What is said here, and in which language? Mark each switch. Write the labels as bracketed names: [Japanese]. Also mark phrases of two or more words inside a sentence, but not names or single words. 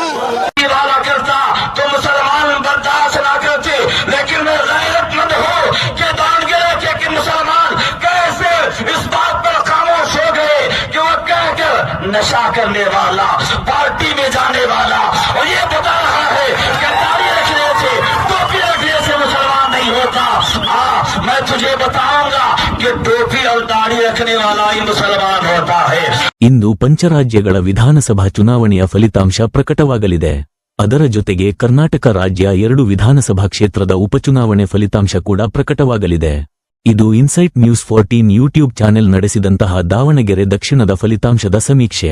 [Urdu] کرتا تو مسلمان برداشت نہ کرتے، لیکن میں غیرت مند ہوں کہ دانگیرے کے کہ مسلمان کیسے اس بات پر خاموش ہو گئے کہ وہ کہہ کر نشہ کرنے والا، پارٹی میں جانے والا اور یہ بتا رہا ہے کہ داڑھی رکھنے سے، ٹوپی رکھنے سے مسلمان نہیں ہوتا. ہاں، میں تجھے بتاؤں گا کہ ٹوپی اور داڑھی رکھنے والا ہی مسلمان ہوتا ہے. [Kannada] ಇಂದು ಪಂಚರಾಜ್ಯಗಳ ವಿಧಾನಸಭಾ ಚುನಾವಣೆಯ ಫಲಿತಾಂಶ ಪ್ರಕಟವಾಗಲಿದೆ. ಅದರ ಜೊತೆಗೆ ಕರ್ನಾಟಕ ರಾಜ್ಯ 2 ವಿಧಾನಸಭಾ ಕ್ಷೇತ್ರದ ಉಪಚುನಾವಣೆ ಫಲಿತಾಂಶ ಕೂಡ ಪ್ರಕಟವಾಗಲಿದೆ. ಇದು ಇನ್ಸೈಟ್ ನ್ಯೂಸ್ 14 [English] YouTube channel [Kannada] ನಡೆಸಿದಂತಹ ದಾವಣಗೆರೆ ದಕ್ಷಿಣದ ಫಲಿತಾಂಶದ ಸಮೀಕ್ಷೆ.